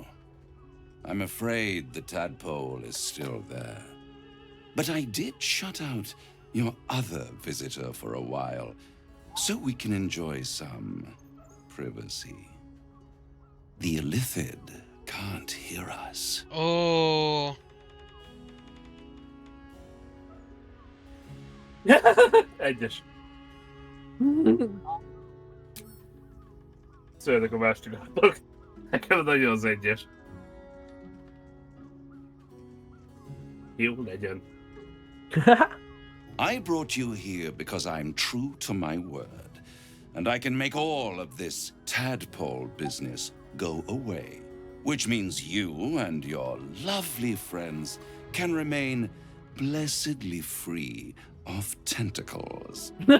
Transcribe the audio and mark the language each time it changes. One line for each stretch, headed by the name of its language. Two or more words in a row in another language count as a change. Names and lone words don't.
English: I'm afraid the tadpole is still there. But I did shut out your other visitor for a while, so we can enjoy some privacy. The Illithid can't hear us. Oh.
Hungarian: Egyes. Szörnek a második. Nekem nagyon az egyes. Jó legyen.
English: I brought you here because I'm true to my word, and I can make all of this tadpole business go away, which means you and your lovely friends can remain blessedly free of tentacles.